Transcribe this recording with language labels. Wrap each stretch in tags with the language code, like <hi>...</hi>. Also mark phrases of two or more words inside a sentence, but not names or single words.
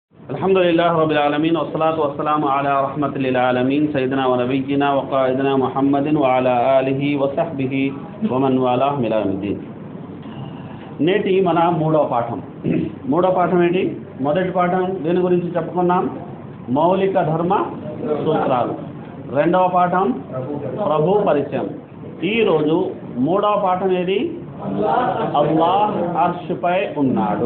<ar>الحمد لله رب العالمين والصلاة والسلام على رحمة العالمين سيدنا ونبينا وقائدنا محمد وعلى آله وصحبه ومن والاه إلى يوم الدين.</ar> <te>నేటి మన మూడో పాఠం ఏంటి? మొదటి పాఠం దేని గురించి చెప్పుకున్నాం? మౌలిక ధర్మ సూత్రాలు. రెండవ పాఠం ప్రభు పరిచయం. ఈరోజు మూడవ పాఠం ఏది? అల్లాహ్ అర్ష్పై ఉన్నాడు.</te>